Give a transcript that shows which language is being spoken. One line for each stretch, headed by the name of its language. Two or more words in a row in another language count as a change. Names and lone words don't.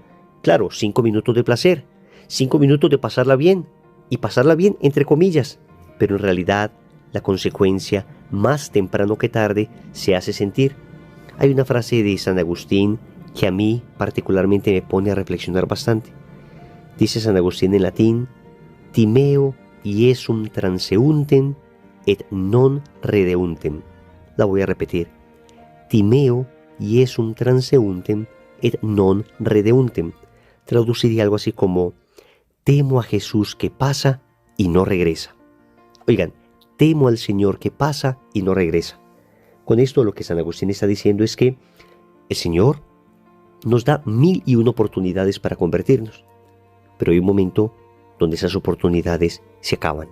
Spanish: Claro, 5 minutos de placer, 5 minutos de pasarla bien, y pasarla bien entre comillas, pero en realidad la consecuencia, más temprano que tarde, se hace sentir. Hay una frase de San Agustín que a mí particularmente me pone a reflexionar bastante. Dice San Agustín en latín:
Latin: Timeo iesum transeuntem et non redeuntem.
Spanish: La voy a repetir:
Latin: Timeo iesum transeuntem et non redeuntem.
Spanish: Traduciría algo así como: temo a Jesús que pasa y no regresa. Oigan, temo al Señor que pasa y no regresa. Con esto lo que San Agustín está diciendo es que El Señor nos da 1001 oportunidades para convertirnos, pero hay un momento donde esas oportunidades se acaban.